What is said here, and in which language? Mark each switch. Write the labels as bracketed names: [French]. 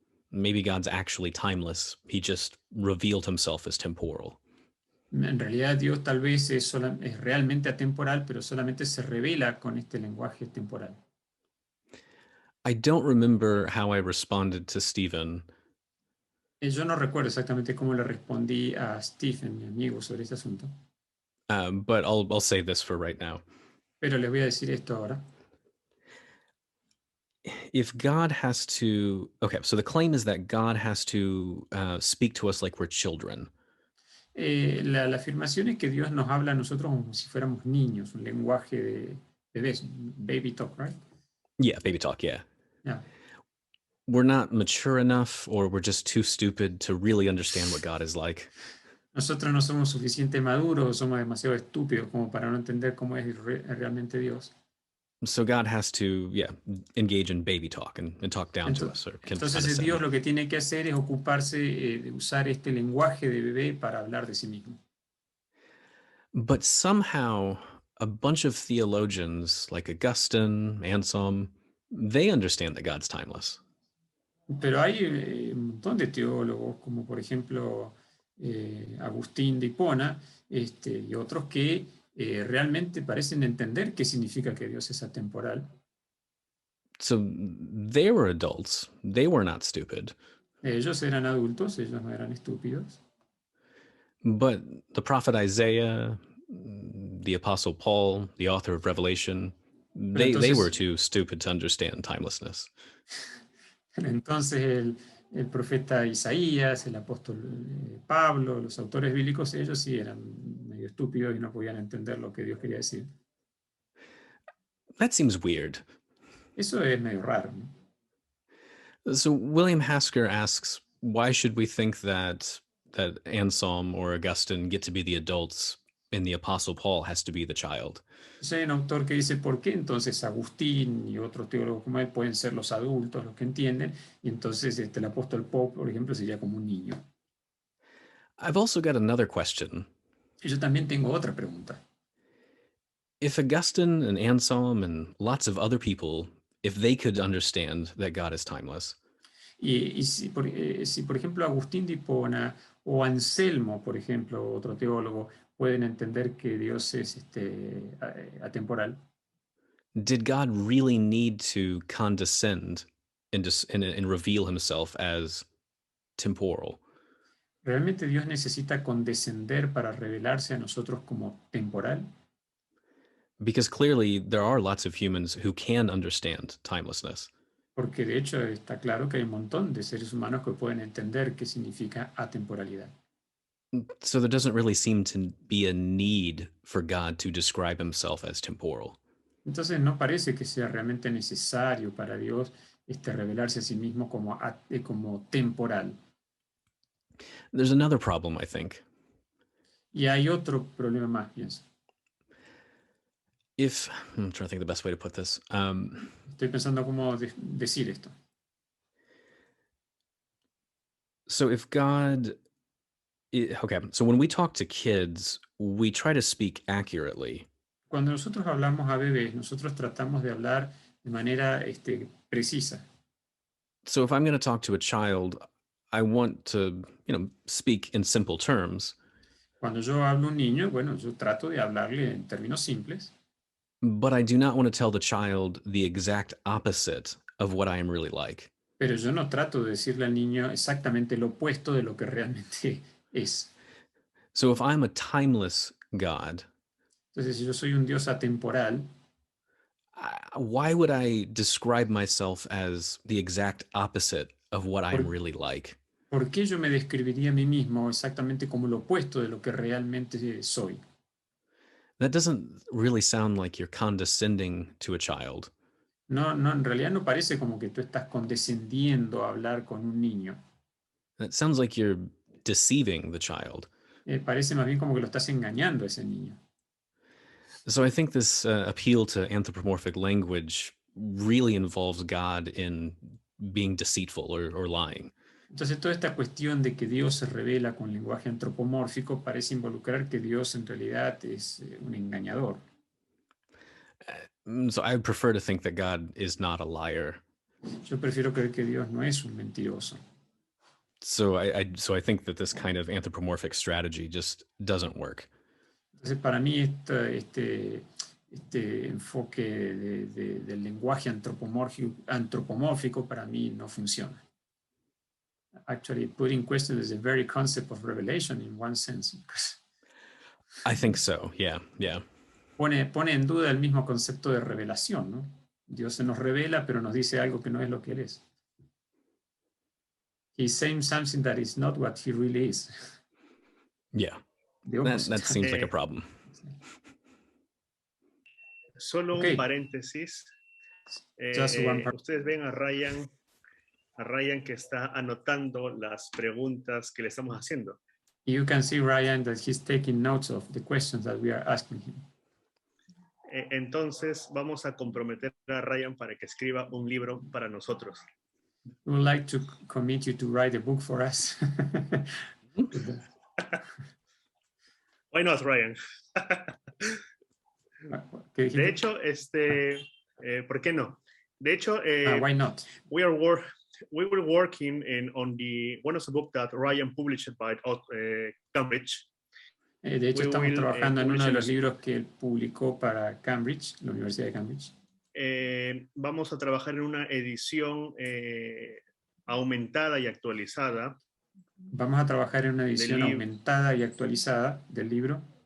[English] Maybe God's actually timeless. He just revealed himself as temporal. [Spanish] En realidad Dios tal vez es realmente atemporal, pero solamente se revela con este lenguaje temporal. [English] I don't remember how I responded to Stephen. [Spanish] Yo no recuerdo exactamente cómo le respondí a Stephen, mi amigo, sobre este asunto. [English] But I'll say this for right now. [Spanish] Pero les voy a decir esto ahora. [English] If God has to, okay, so the claim is that God has to speak to us like we're children. [Spanish] La afirmación es que Dios nos habla a nosotros como si fuéramos niños, un lenguaje de bebés, [English] baby talk, right? Yeah, baby talk, yeah. Yeah. We're not mature enough, or we're just too stupid to really understand what God is like. [Spanish] Nosotros no somos suficientemente maduros, somos demasiado estúpidos como para no entender cómo es realmente Dios. [English] So God has to, engage in baby talk and talk down to us. [Spanish] Entonces Dios lo que tiene que hacer es ocuparse de usar este lenguaje de bebé para hablar de sí mismo. [English] But somehow a bunch of theologians like Augustine, Anselm, they understand that God's timeless. [Spanish] Pero hay un montón de teólogos, como por ejemplo Agustín de Hipona, y otros que realmente parecen entender qué significa que Dios es atemporal. [English] So they were adults. They were not stupid. [Spanish] Ellos eran adultos, ellos no eran estúpidos. [English] But the prophet Isaiah, the apostle Paul, the author of Revelation, they were too stupid to understand timelessness. [Spanish] Entonces el profeta Isaías, el apóstol Pablo, los autores bíblicos, ellos sí eran medio estúpidos y no podían entender lo que Dios quería decir. [English] That seems weird. [Spanish] Eso es medio raro, ¿no? [English] So William Hasker asks, why should we think that Anselm or Augustine get to be the adults and the apostle Paul has to be the child? [Spanish] Hay un autor que dice, ¿por qué entonces Agustín y otros teólogos como él pueden ser los adultos, los que entienden, y entonces el apóstol Paul, por ejemplo, sería como un niño? [English] I've also got another question. [Spanish] Y yo también tengo otra pregunta. [English] If Augustine and Anselm and lots of other people, if they could understand that God is timeless. [Spanish] Y si, por ejemplo, Agustín de Hipona o Anselmo, por ejemplo, otro teólogo, pueden entender que Dios es atemporal. [English] Did God really need to condescend and reveal himself as temporal? [Spanish] ¿Realmente Dios necesita condescender para revelarse a nosotros como temporal? [English] Because clearly there are lots of humans who can understand timelessness. [Spanish] Porque de hecho está claro que hay un montón de seres humanos que pueden entender qué significa atemporalidad. [English] So there doesn't really seem to be a need for God to describe himself as temporal. [Spanish] Entonces no parece que sea realmente necesario para Dios revelarse a sí mismo como temporal. [English] There's another problem, I think. [Spanish] Y hay otro problema más, pienso. [English] I'm trying to think the best way to put this. [Spanish] Estoy pensando cómo decir esto. [English] So if God, okay, so when we talk to kids, we try to speak accurately. [Spanish] Cuando nosotros hablamos a bebés, nosotros tratamos de hablar de manera precisa. [English] So if I'm going to talk to a child, I want to, speak in simple terms. [Spanish] Cuando yo hablo a un niño, bueno, yo trato de hablarle en términos simples. [English] But I do not want to tell the child the exact opposite of what I am really like. [Spanish] Pero yo no trato de decirle al niño exactamente lo opuesto de lo que realmente es. [English] So if I'm a timeless God, [Spanish] Entonces, si yo soy un Dios atemporal, [English] why would I describe myself as the exact opposite of what I am really like? [Spanish] ¿por qué yo me describiría a mí mismo exactamente como lo opuesto de lo que realmente soy? [English] That doesn't really sound like you're condescending to a child. [Spanish] No, en realidad no parece como que tú estás condescendiendo a hablar con un niño. [English] That sounds like you're deceiving the child. [Spanish] Parece más bien como que lo estás engañando a ese niño. [English] So I think this appeal to anthropomorphic language really involves God in being deceitful or lying. [Spanish] Entonces, toda esta cuestión de que Dios se revela con lenguaje antropomórfico parece involucrar que Dios en realidad es un engañador. [English] So I would prefer to think that God is not a liar. [Spanish] Yo prefiero creer que Dios no es un mentiroso. [English] So I think that this kind of anthropomorphic strategy just doesn't work. [Spanish] Entonces, para mí, este enfoque del lenguaje antropomórfico para mí no funciona. [English] Actually, putting question is the very concept of revelation in one sense. I think so, yeah. [Spanish] Pone en duda el mismo concepto de revelación, ¿no? Dios se nos revela, pero nos dice algo que no es lo que Él es. [English] He's saying something that is not what He really is. Yeah, that seems like a problem. [Spanish] Solo un paréntesis. Ustedes ven a Ryan que está anotando las preguntas que le estamos haciendo. [English] You can see Ryan that he's taking notes of the questions that we are asking him. [Spanish] Entonces vamos a comprometer a Ryan para que escriba un libro para nosotros. [English] We would like to commit you to write a book for us. Why not, Ryan? [Spanish] De hecho, ¿por qué no? De hecho, [English] why not? We were working on one of the books that Ryan published by Cambridge. [Spanish] De hecho, estamos trabajando en uno de los libros que él publicó para Cambridge, la Universidad de Cambridge. Vamos a trabajar en una edición aumentada y actualizada. Vamos a trabajar en una edición aumentada y actualizada del libro.